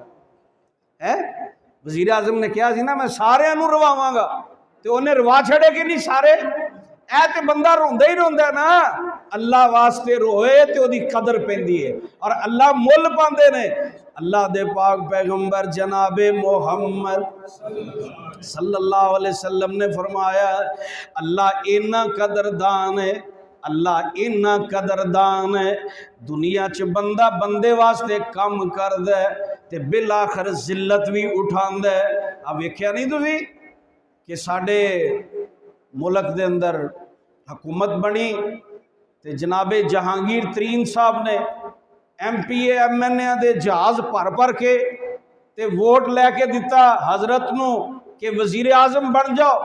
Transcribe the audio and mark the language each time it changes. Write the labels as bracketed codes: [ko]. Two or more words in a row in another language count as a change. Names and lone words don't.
[pa] ہے وزیر اعظم نے کہا سی ناں میں ساریاں نوں رواواں گا، تے اونہے روا چھڈے کہ نہیں سارے. اے تے بندہ روندا ای روندا ناں، اللہ واسطے روئے تے اوہدی قدر پیندی ہے اور اللہ مل پاندے نے. اللہ دے پاک پیغمبر جنابِ محمد [ar] صلى الله عليه وسلم [pa] نے فرمایا، اللہ اینا قدردان ہے اللہ اینا قدردان ہے، دنیا چ بندہ بندے واسطے کم کردا تے بالآخر ذلت بھی اٹھاندا ہے. اب ویکھیا نہیں تسی کہ ساڈے ملک دے اندر حکومت بنی تے جنابِ جہانگیر ترین صاحب نے MP MNA دے جہاز بھر بھر کے تے ووٹ لے کے دتا حضرت نوں کہ وزیر اعظم بن جاؤ.